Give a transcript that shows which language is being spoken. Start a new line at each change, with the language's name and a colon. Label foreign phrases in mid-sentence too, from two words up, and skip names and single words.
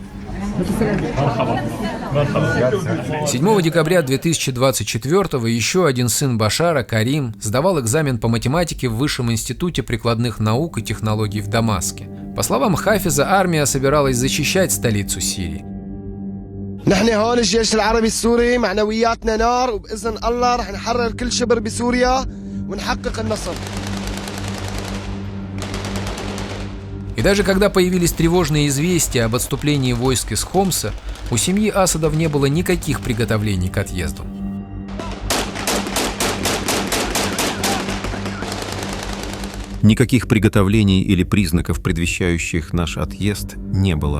Russian: 7 декабря 2024-го еще один сын Башара, Карим, сдавал экзамен по математике в Высшем институте прикладных наук и технологий в Дамаске. По словам Хафиза, армия собиралась защищать столицу Сирии.
Arabic: نحن هون الجيش العربي السوري معنوياتنا نار وبإذن الله رح نحرر كل شبر بسوريا ونحقق النصر.
Russian: И даже когда появились тревожные известия об отступлении войск из Хомса, у семьи Асадов не было никаких приготовлений к отъезду. Никаких приготовлений или признаков, предвещающих наш отъезд, не было.